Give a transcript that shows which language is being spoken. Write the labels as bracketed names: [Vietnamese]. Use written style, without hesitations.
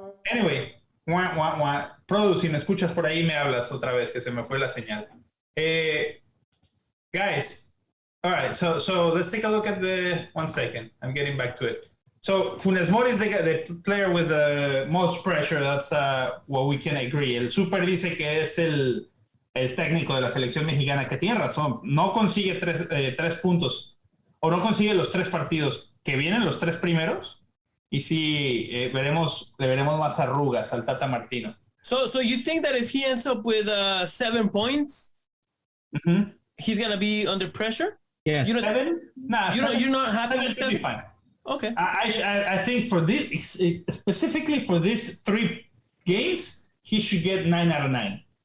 [Spanish] Anyway, Produ, si me escuchas por ahí, me hablas otra vez, que se me fue la señal. [English] Guys, all right, so let's take a look at the 1 second. I'm getting back to it. So Funes Mori is the player with the most pressure. That's what we can agree. [Spanish] El Super dice que es el técnico de la selección mexicana, que tiene razón. No consigue 3 puntos, o no consigue los 3 partidos que vienen, los 3 primeros. Y sí, le veremos más arrugas al Tata Martino. [English] So you think that if he ends up with 7 points, he's gonna be under pressure? Yes. 7? Nah, you're not happy with 7? Be fine. Okay. I think for this, specifically for these 3 games, he should get 9 out of 9.